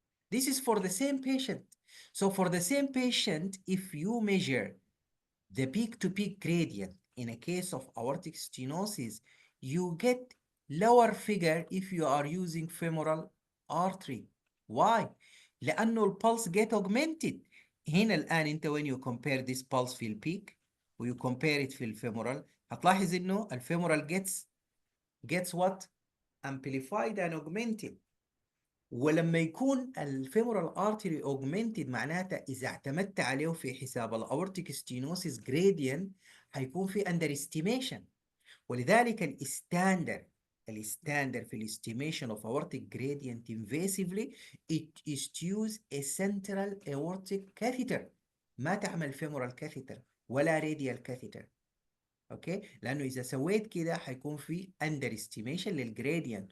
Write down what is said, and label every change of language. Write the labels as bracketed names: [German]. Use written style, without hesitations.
[English] This is for the same patient. So for the same patient, if you measure the peak-to-peak gradient in a case of aortic stenosis, you get lower figure if you are using femoral artery. Why? [Arabic] لأنه البلس [English] get augmented. [Arabic] هنا الآن أنت [English] when you compare this pulse [Arabic] في البيك و [English] you compare it [Arabic] في الفيمورال هتلاحظ إنه الفيمورال [English] gets what? Amplified and augmented. [Arabic] ولما يكون الفيمورال ارتري اوجمنتد معناتها اذا اعتمدت عليه في حساب الاورتيك ستينوسيس جريدينت هيكون في اندر استيميشن. ولذلك الستاندر في الاستيميشن [English] Of aortic gradient invasively it is to use a central aortic catheter. [Arabic] ما تعمل femoral catheter ولا radial catheter. اوكي لانه اذا سويت كده هيكون في اندر استيميشن للجريدينت.